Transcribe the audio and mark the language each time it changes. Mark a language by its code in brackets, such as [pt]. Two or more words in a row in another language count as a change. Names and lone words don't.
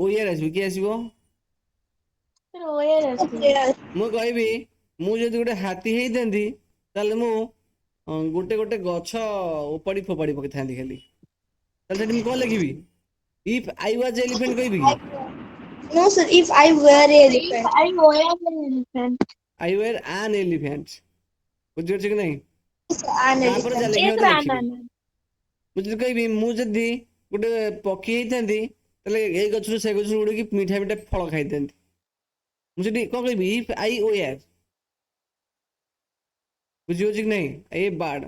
[or] ଓୟାର ଆସିବ। କିଏ ଆସିବ? [en] sir were [or] ଆସିବ। [en] Yeah. [or] ମୁଁ କହିବି, ମୁଁ ଯଦି ଗୋଟେ ହାତୀ ହେଇଥାନ୍ତି ତାହେଲେ ମୁଁ ଗୋଟେ ଗୋଟେ ଗଛ ଉପାଡ଼ି ଫୋପାଡ଼ି ପକେଇଥାନ୍ତି ଖାଲି। ତାହେଲେ ସେଠି ମୁଁ କଣ ଲେଖିବି? [en] if I was elephant [or] କହିବି କି? [en] No, sir, if I were a If elephant. I were an elephant. I were an elephant. [or] ବୁଝିପାରୁଛ କି ନାହିଁ? [en] Yes, an [or] ତାପରେ ଯାହା [en] elephant. [or] ଲେଖିବା [en] Yes, [or] କଥା [en] sir, [or] ଲେଖିବି। ମୁଁ ଯଦି କହିବି, ମୁଁ ଯଦି ଗୋଟେ ପକ୍ଷୀ ହେଇଥାନ୍ତି ତାହେଲେ ଏଇ ଗଛରୁ ସେ ଗଛରୁ ଉଡ଼ିକି ମିଠା ମିଠା ଫଳ ଖାଇଥାନ୍ତି। ମୁଁ ସେଠି କଣ କହିବି? [en] if I were. [or] ବୁଝିପାରୁଛି କି ନାହିଁ? [en] a bird.